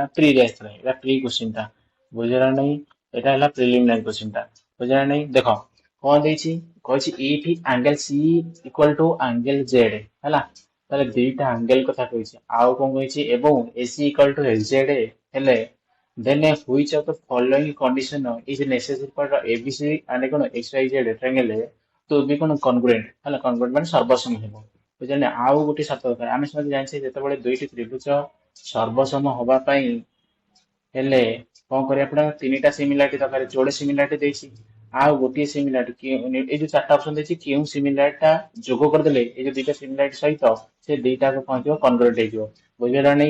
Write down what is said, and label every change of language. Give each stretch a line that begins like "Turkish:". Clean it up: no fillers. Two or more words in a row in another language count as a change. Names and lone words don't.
Odia: ପ୍ରିରେ ଆସିଥିଲା, ଏଇଟା
English: pre question
Odia: ଟା ବୁଝିଲା ନାହିଁ। ଏଇଟା ହେଲା
English: preliminary question
Odia: ଟା ବୁଝିଲା ନାହିଁ। ଦେଖ କଣ ଦେଇଛି, କହିଛି
English: if angle C equal to angle Z
Odia: ହେଲା। ତାହେଲେ ଦିଟା ଆଙ୍ଗେଲ କଥା କହିଛି। ଆଉ କଣ କହିଛି ଏବଂ
English: AC equal to HZ ହେଲେ then which of the following condition is necessary for ABC and XYZ triangle to be congruent ହେଲା।
Odia: congruent ମାନେ ସର୍ବସମ ହେବ ବୁଝିଲେ। ଆଉ ଗୋଟେ ସତ କଥା ଆମେ ସମସ୍ତେ ଜାଣିଛେ ଯେତେବେଳେ 2ଟି ତ୍ରିଭୁଜ ସର୍ବସମ ହବା ପାଇଁ ହେଲେ କଣ କରିବାକୁ ପଡିବ, 3ଟା ସିମିଲାରିଟି ଦରକାର। ଯୋଡେ ସିମିଲାରିଟି ଦେଇଛି ଆଉ ଗୋଟିଏ ସିମିଲାରିଟି ଏଇ ଯୋଉ 4ଟା ଅପସନ ଦେଇଛି କେଉଁ ସିମିଲାରିଟି ଟା ଯୋଗ କରିଦେଲେ ଏଇ ଯୋଉ 2ଟା ସିମିଲାରିଟି ସହିତ ସେ ଦିଟାକୁ ପହଞ୍ଚିବ କନଗ୍ରୁଏଣ୍ଟ ହେଇଯିବ ବୁଝିପାରିଲ ନାହିଁ।